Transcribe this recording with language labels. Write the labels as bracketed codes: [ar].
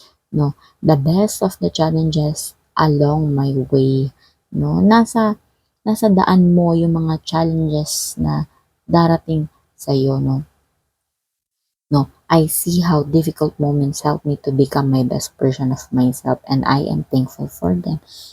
[en] No, the best of the challenges along my way, 'no? [tl] Nasa daan mo yung mga challenges na darating sa'yo, 'no? [en] No, I see how difficult moments help me to become my best version of myself and I am thankful for them.